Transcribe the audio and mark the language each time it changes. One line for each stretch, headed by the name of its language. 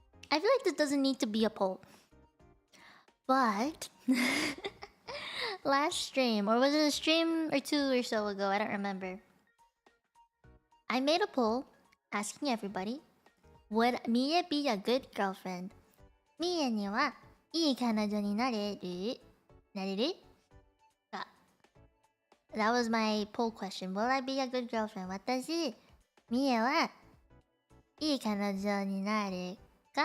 English: I feel like this doesn't need to be a poll. But last stream, or was it a stream or two or so ago? I don't remember. I made a poll asking everybody Would Mia be a good girlfriend?
Japanese: Mia にはいい彼女になれる？なれる？か。
English: That was my poll question. Will I be a good girlfriend?
Japanese: 私、Mia はいい彼女になるか？